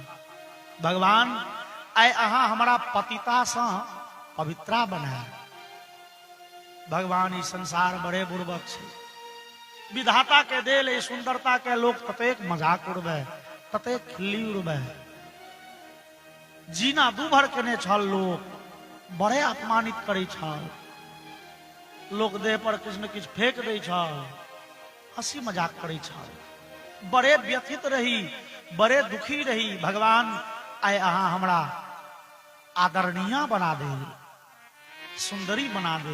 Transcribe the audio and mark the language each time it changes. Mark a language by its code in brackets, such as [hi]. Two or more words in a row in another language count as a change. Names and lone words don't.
[mai] भगवान आय अहा हमारा पतिता से पवित्रा बनाए। भगवान ई संसार बड़े बुर्बक छे विधाता के देल ए सुंदरता के लोग ततेक मजाक उड़बे, ततेक खिल्ली उड़बे। जीना दूभर केने छल लोग, बड़े अपमानित करे छल लोग, देह पर किछु न किछु फेंक दै छल, हंसी मजाक करे छल, बड़े व्यथित रही, बड़े दुखी रही। भगवान आय अहाँ हमरा आदरणीय बना दे, सुंदरी बना दे।